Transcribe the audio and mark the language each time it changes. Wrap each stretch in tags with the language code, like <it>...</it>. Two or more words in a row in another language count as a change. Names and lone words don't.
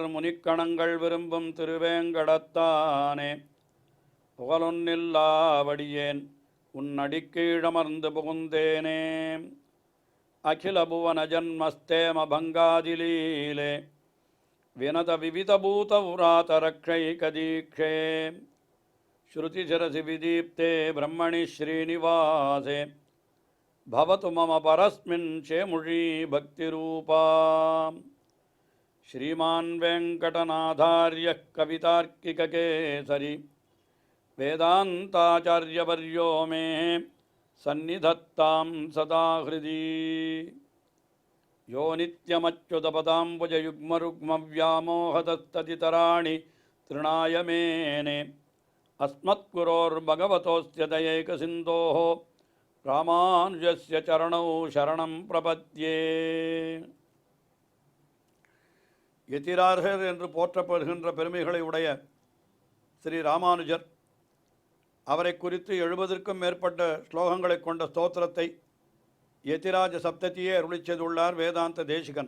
<ta>முனிக்கணங்கள் விரும்பும் திருவேங்கடத்தானே புகழொன்னில்லாவடியேன் உன் அடிக்கீழமர்ந்து புகுந்தேனே</ta> <sa>अखिल भुवन जन्मस्थेम भङ्गादिलीले विनत विविधभूत व्रात रक्षैकदीक्षे श्रुतिशिरसि विदीप्ते ब्रह्मणि श्रीनिवासे भवतु मम परस्मिन् शेमुषी भक्तिरूपा श्रीमान् वेङ्कटनाथार्यः कवितार्किककेसरी वेदान्ताचार्यवर्यो मे सन्निधत्तां सदा हृदि यो नित्यमच्युतपदाम्बुजयुग्मरुग्मव्यामोहतस्तदितराणि तृणाय मेने अस्मद्गुरोर्भगवतोऽस्य दयैकसिन्धोः रामानुजस्य चरणौ शरणं प्रपद्ये</sa> <ta>யதிரார்கர் என்று போற்றப்படுகின்ற பெருமைகளை உடைய ஸ்ரீ ராமானுஜர் அவரை குறித்து 70க்கும் மேற்பட்ட ஸ்லோகங்களை கொண்ட ஸ்தோத்திரத்தை யதிராஜ சப்தத்தியே அருளி செய்துள்ளார் வேதாந்த தேசிகன்.</ta>